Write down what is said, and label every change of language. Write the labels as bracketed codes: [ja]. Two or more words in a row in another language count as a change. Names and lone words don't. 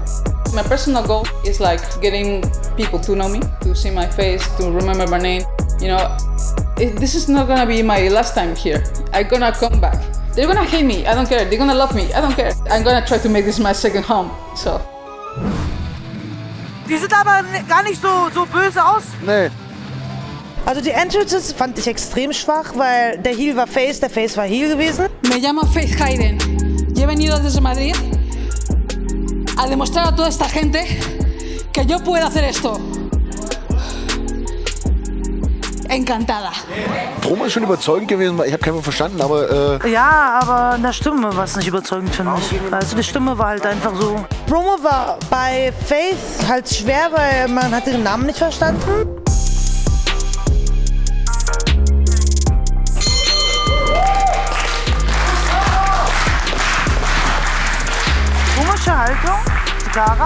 [en] My personal goal is like getting people to know me, to see my face, to remember my name. You know, this is not gonna be my last time here. I'm gonna come back. They're gonna hate me, I don't care. They're gonna love me, I don't care. I'm gonna try to make this my second home, so. [de] Die sieht aber gar nicht so böse aus. Nee. Also die Entrances fand ich extrem schwach, weil der Heel war Face, der Face war Heel gewesen. [es] Me llamo Faith Hayden y he venido desde Madrid a demostrar a toda esta gente que yo puedo hacer esto. Encantada. [de] Promo ist schon überzeugend gewesen, weil ich habe keinen Wort verstanden, aber Ja, aber in der Stimme war es nicht überzeugend, finde ich. Also die Stimme war halt einfach so. Promo war bei Faith halt schwer, weil man hat den Namen nicht verstanden. Komische Haltung, Kara.